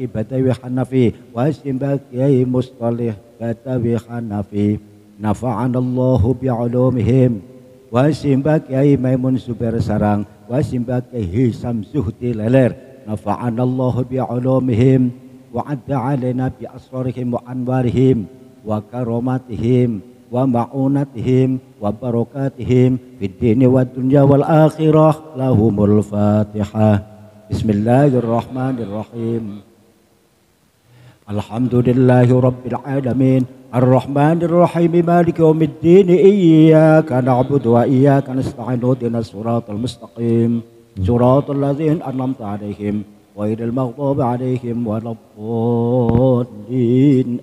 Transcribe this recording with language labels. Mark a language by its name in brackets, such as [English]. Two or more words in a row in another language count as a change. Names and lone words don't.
[Arabic] بتاوي حنفي، وسيمباكي مصطلح بتاوي حنفي، نفعنا الله بعلومهم، وسيمباكي ميمون زبير سارڠ، وسيمباكي هشام زهدي ليلير، نفعنا الله بعلومهم، وأعاد علينا بأسرارهم وأنوارهم وكراماتهم ومعونتهم وبركاتهم في الدين والدنيا والآخرة. لهم الفاتحة. بسم الله الرحمن الرحيم الحمد لله رب العالمين الرحمن الرحيم مالك يوم الدين إياك نعبد وإياك نستعين اهدنا الصراط المستقيم صراط الذين أنعمت عليهم غير المغضوب عليهم ولا الضالين.